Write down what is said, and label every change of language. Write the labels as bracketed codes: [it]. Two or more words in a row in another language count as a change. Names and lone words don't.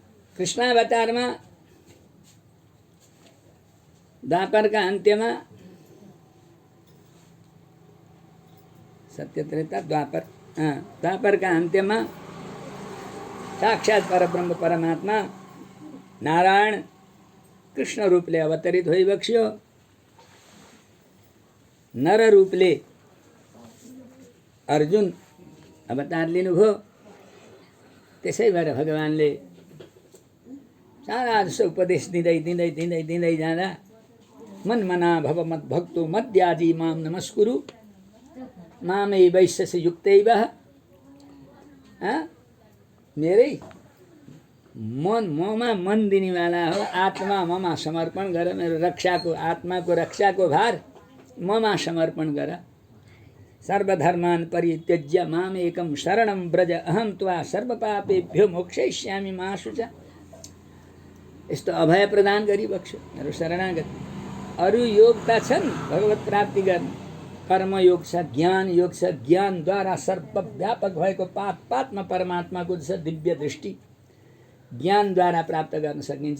[ne] कृष्णावतारमा द्वापरका अन्त्यमा सत्य त्रेता द्वापरका अन्त्यमा साक्षात परब्रह्म परमात्मा नारायण कृष्ण रूपले अवतरित भइबक्स्यो। नर रूपले अर्जुन अवतार लिनुभयो। त्यसै भएर भगवानले सारा जसो उपदेश दिँदै दिँदै दिँदै दिँदै जाँदा [sa] मन्मना भव मद्भक्तो मद्याजी माम नमस्कुरु मामे वैश्यस्य युक्तैव। [ne] मेरै ममा मन दिनेवाला हो, आत्मा ममा समर्पण गर। मेरो रक्षाको आत्माको रक्षाको भार ममा समर्पण गर। [sa] सर्वधर्मान् परित्यज्य माम एकं शरणं व्रज अहं त्वा सर्वपापेभ्यो मोक्षयिष्यामि मा शुच। [ne] यस्तो अभय प्रदान गरिबक्स्यो मेरो शरणागति। अरू योग त छन् भगवत प्राप्ति गर्ने, कर्मयोग छ, ज्ञान योग छ। ज्ञानद्वारा सर्वव्यापक भएको पात पातमा परमात्माको छ दिव्य दृष्टि ज्ञानद्वारा प्राप्त गर्न सकिन्छ।